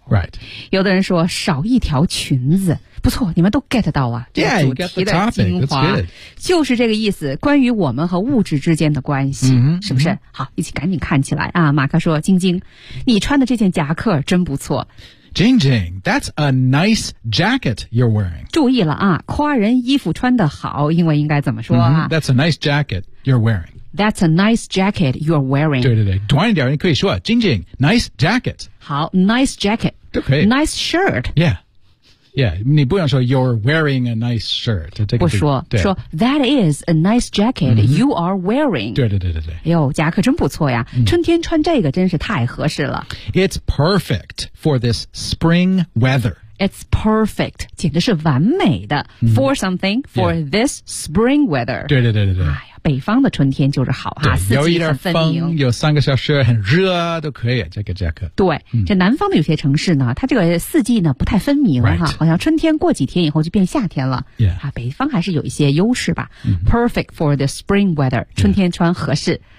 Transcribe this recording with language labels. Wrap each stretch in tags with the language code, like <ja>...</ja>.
<en>Right.</en> <zh>有的人说，少一条裙子。不错，你们都 get 到啊，这个主题的精华。就是这个意思，关于我们和物质之间的关系，是不是？好，一起赶紧看起来啊。马克说，晶晶，你穿的这件夹克真不错。</zh> <en>Jing Jing, that's a nice jacket you're wearing.</en> <zh>注意了啊，夸人衣服穿得好，英文应该怎么说啊？</zh> <en>That's a nice jacket you're wearing. That's a nice jacket you're wearing.</en> <zh>对对对，短一点你可以说 Jing Jing,</zh> <en>nice jacket. 好 ,nice jacket.</en> <zh>都可以。</zh> <en>Nice shirt. Yeah. Yeah,</en> <zh>你不想说</zh> <en>you're wearing a nice shirt.</en> <zh>不说，说</zh> <en>that is a nice jacket、you are wearing.</en> <zh>对对对对对。哎呦，夹克真不错呀、春天穿这个真是太合适了。</zh> <en>It's perfect for this spring weather. It's perfect,</en> <zh>简直是完美的、</zh> <en>for something, for、this spring weather.</en> <zh>对对对对对。哎呀，北方的春天就是好哈，四季很分明。有一点风，有三个小时很热都可以，这个夹克。对、这南方的有些城市呢，它这个四季呢不太分明哈、好像春天过几天以后就变夏天了。</zh> <en>Yeah.</en> <zh>啊，北方还是有一些优势吧。</zh> <en>Perfect for the spring weather,</en> <zh>春天穿合适。</zh> <en>Yeah.</en>